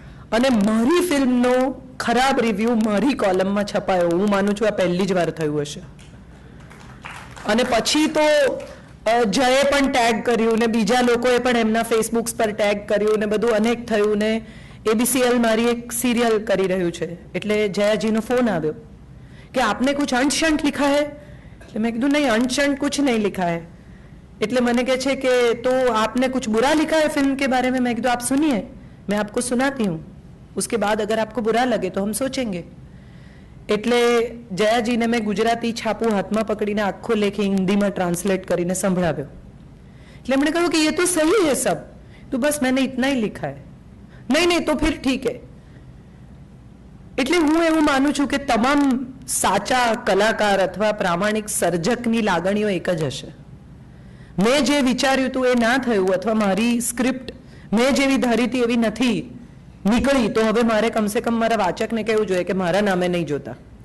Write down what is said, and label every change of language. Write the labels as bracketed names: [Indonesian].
[Gujarati] અને મારી ફિલ્મનો ખરાબ રિવ્યૂ મારી કોલમમાં છપાયો. હું માનું છું આ પહેલી જ વાર થયું હશે. અને પછી તો જયે પણ ટેગ કર્યું ને બીજા લોકોએ પણ એમના ફેસબુક્સ પર ટેગ કર્યું ને બધું અનેક થયું ને ABCL મારી એક સિરિયલ કરી રહ્યું છે. એટલે જયાજીનો ફોન આવ્યો [Hindi] कि आपने कुछ अंट शंट लिखा है? तो मैं कहा नहीं, अंट शंट कुछ नहीं लिखा है. [Gujarati] એટલે મને કહે છે કે [Hindi] तो आपने कुछ बुरा लिखा है फिल्म के बारे में? मैं कहा आप सुनिए, मैं आपको सुनाती हूँ, उसके बाद अगर आपको बुरा लगे तो हम सोचेंगे. [Gujarati] એટલે જયાજીને મેં ગુજરાતી છાપું હાથમાં પકડીને આખો લેખ હિન્દીમાં ટ્રાન્સલેટ કરીને સંભળાવ્યો. એટલે એમણે કહ્યું કે [Hindi] ये तो सही है सब, तो बस मैंने इतना ही लिखा है. नहीं नहीं तो फिर ठीक है. [Gujarati] એટલે હું એવું માનું છું કે તમામ સાચા કલાકાર અથવા પ્રામાણિક સર્જકની લાગણીઓ એક જ હશે. મેં જે વિચાર્યું હતું એ ના થયું, અથવા મારી સ્ક્રિપ્ટ મેં જેવી ધારી હતી એવી નથી નીકળી, તો હવે મારે કમસે કમ મારા વાચકને કહેવું જોઈએ કે મારા નામે નહીં જોતા.